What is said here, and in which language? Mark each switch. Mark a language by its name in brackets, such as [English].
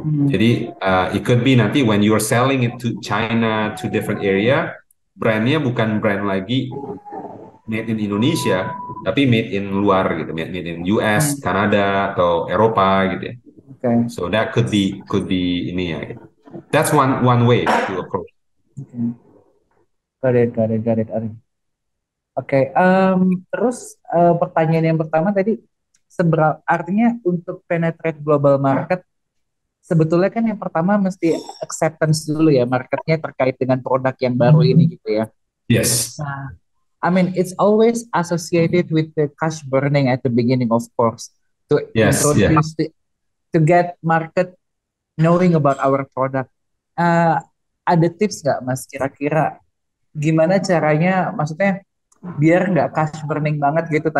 [English] Jadi it could be nanti when you're selling it to China, to different area, [Indonesian] brandnya bukan brand lagi [English] made in Indonesia, [Indonesian] tapi [English] made in [Indonesian] luar gitu, [English] made in US, [Indonesian] Kanada atau Eropa gitu ya. [English] So that could be [Indonesian] ini ya. Gitu. [English] That's one way to approach. Got it. [Indonesian] Oke, terus pertanyaan yang pertama tadi, artinya untuk [English] penetrate global market, [Indonesian] sebetulnya kan yang pertama mesti acceptance dulu ya, marketnya terkait dengan produk yang baru ini gitu ya. [English] Yes. I mean, it's always associated with the cash burning at the beginning, of course, to introduce to get market knowing about our product. [Indonesian] Ada tips nggak, Mas? Kira-kira gimana caranya, maksudnya biar nggak cash burning banget gitu.